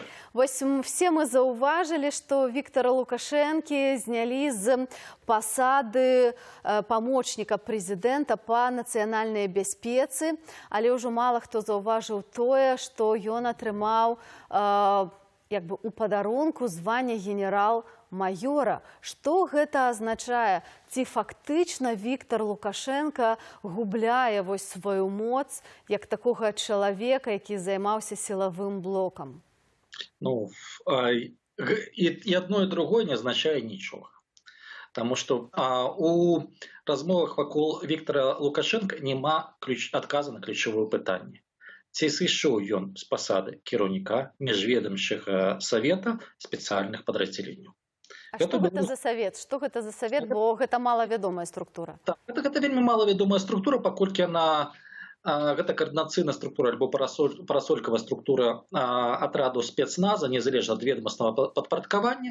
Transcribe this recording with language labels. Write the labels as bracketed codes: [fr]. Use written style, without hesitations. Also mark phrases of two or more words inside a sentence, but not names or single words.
[be] Вось все мы заўважылі, што Віктара Лукашэнкі знялі з пасады памочніка прэзідэнта па нацыянальнай бяспецы, але ўжо мала хто заўважыў тое, што ён атрымаў у падарунку звання генерал-маёра. Што гэта азначае? Ці фактычна Віктар Лукашенко губляе сваю моц як такога чалавека, які займаўся сілавым блокам? Ну, [ru] и одно, и другое не означает ничего. Потому что [be] у размовах [ru] вокруг Виктора Лукашенко нема отказа на ключевое питание. [be] Ці сышоў ён з пасады кіраўніка міжведамчага савета спецыяльных падраздзяленняў. А што гэта за савет? Што гэта за савет, бо гэта малавядомая структура? Так, гэта вельмі малавядомая структура, паколькі яна гэта координацыйная структура альбо парасолькавая структура атраду спецназа, незалежна ад ведомаснага падпарадкавання.